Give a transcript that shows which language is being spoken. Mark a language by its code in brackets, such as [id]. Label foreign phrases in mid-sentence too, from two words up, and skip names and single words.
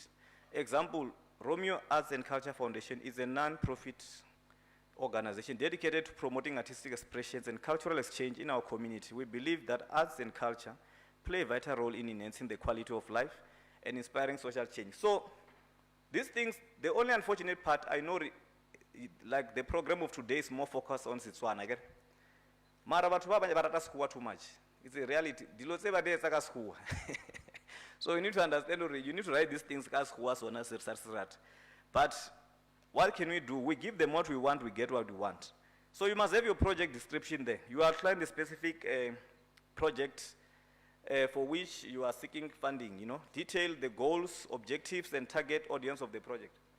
[en] Example, Romeo Arts and Culture Foundation is a non-profit organization dedicated to promoting artistic expressions and cultural exchange in our community. We believe that arts and culture play a vital role in enhancing the quality of life and inspiring social change. So, these things, the only unfortunate part, I know, like the program of today is more focused on Setswana, again. [tn] Mara batho ba banya ba rata sekgowa [en] too much. It's a reality. [tn] Dilo tse ba di etsa ka sekgowa. [en] So you need to understand, you need to write these things [tn] ka sekgowa sona se re rata. [en] But what can we do? We give them what we want, we get what we want. So you must have your project description there. You outline the specific project for which you are seeking funding, you know. Detail the goals, objectives, and target audience of the project.